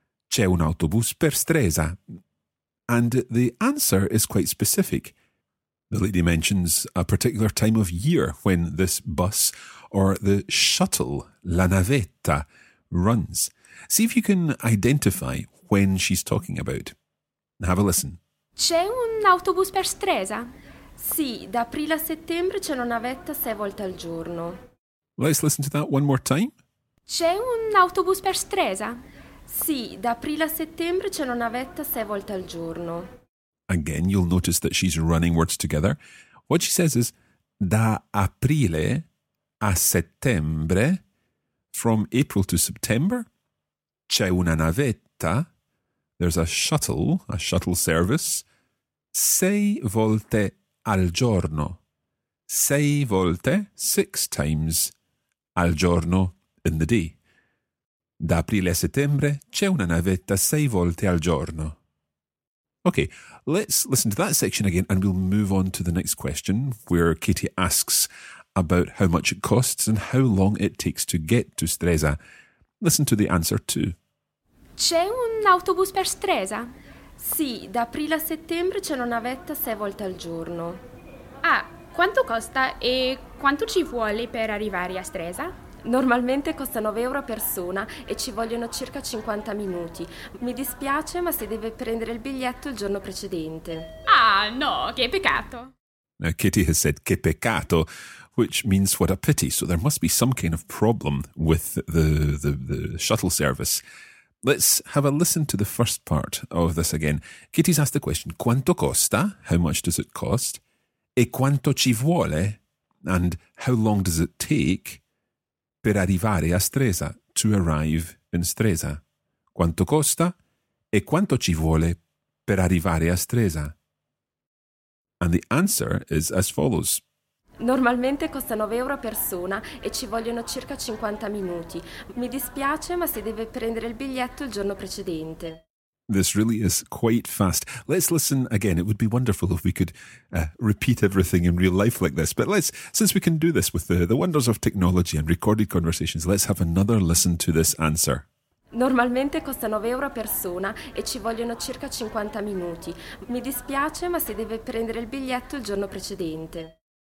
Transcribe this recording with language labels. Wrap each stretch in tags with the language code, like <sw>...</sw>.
<it>C'è un autobus per Stresa.</it> <en>And the answer is quite specific. The lady mentions a particular time of year when this bus or the shuttle,</en> <it>la navetta,</it> <en>runs. See if you can identify when she's talking about. Have a listen.</en> <it>C'è un autobus per Stresa? Sì, da aprile a settembre c'è una navetta 6 volte al giorno.</it> <en>Let's listen to that one more time.</en> <it>C'è un autobus per Stresa? Sì, da aprile a settembre c'è una navetta 6 volte al giorno.</it> <en>Again, you'll notice that she's running words together. What she says is,</en> <it>da aprile a settembre,</it> <en>from April to September,</en> <it>c'è una navetta,</it> <en>there's a shuttle service,</en> <it>6 volte al giorno. 6 volte,</it> <en>6 times,</en> <it>al giorno,</it> <en>in the day.</en> <it>Da aprile a settembre c'è una navetta 6 volte al giorno.</it> <en>Okay, let's listen to that section again and we'll move on to the next question where Katie asks about how much it costs and how long it takes to get to Stresa. Listen to the answer too.</en> <it>C'è un autobus per Stresa? Sì, da aprile a settembre c'è una navetta 6 volte al giorno. Ah, quanto costa e quanto ci vuole per arrivare a Stresa? Normalmente costa 9 euro a persona e ci vogliono circa 50 minuti. Mi dispiace, ma si deve prendere il biglietto il giorno precedente. Ah, no, che peccato!</it> <en>Now, Katie has said</en> <it>che peccato,</it> <en>which means what a pity. So there must be some kind of problem with the shuttle service. Let's have a listen to the first part of this again. Katie's asked the question,</en> <it>quanto costa?</it> <en>How much does it cost?</en> <it>E quanto ci vuole?</it> <en>And how long does it take?</en> <it>Per arrivare a Stresa,</it> <en>to arrive in Stresa.</en> <it>Quanto costa e quanto ci vuole per arrivare a Stresa?</it> <en>And the answer is as follows.</en> <it>Normalmente costa 9 euro a persona e ci vogliono circa 50 minuti. Mi dispiace, ma si deve prendere il biglietto il giorno precedente.</it> <en>This really is quite fast. Let's listen again. It would be wonderful if we could repeat everything in real life like this. But let's, since we can do this with the wonders of technology and recorded conversations, let's have another listen to this answer.</en> <it>Normalmente costa 9 euro a persona e ci vogliono circa 50 minuti. Mi dispiace, ma si deve prendere il biglietto il giorno precedente.</it>